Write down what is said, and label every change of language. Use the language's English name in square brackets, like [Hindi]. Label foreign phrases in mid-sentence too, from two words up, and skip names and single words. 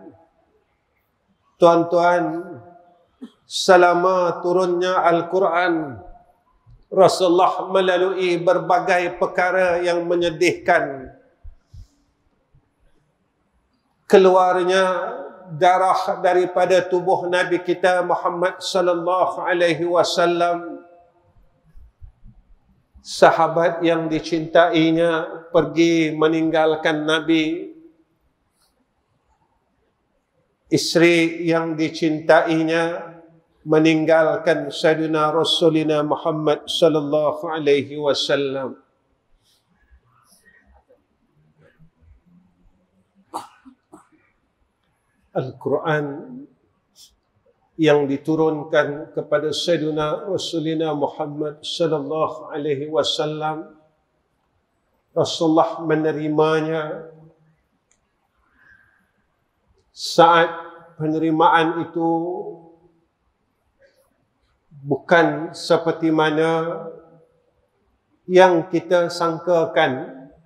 [Malay] Tuan-tuan, selama turunnya Al-Quran, Rasulullah melalui berbagai perkara yang menyedihkan. keluarnya darah daripada tubuh Nabi kita Muhammad [Arabic] صلى الله عليه وسلم, [Malay] sahabat yang dicintainya pergi meninggalkan Nabi, istri yang dicintainya meninggalkan [Arabic] سيدنا رسولنا محمد صلى الله عليه وسلم. [Malay] Al-Quran yang diturunkan kepada [Arabic] سيدنا رسولنا محمد صلى الله عليه وسلم, [Malay] Rasulullah menerimanya. Saat penerimaan itu bukan seperti mana yang kita sangkakan.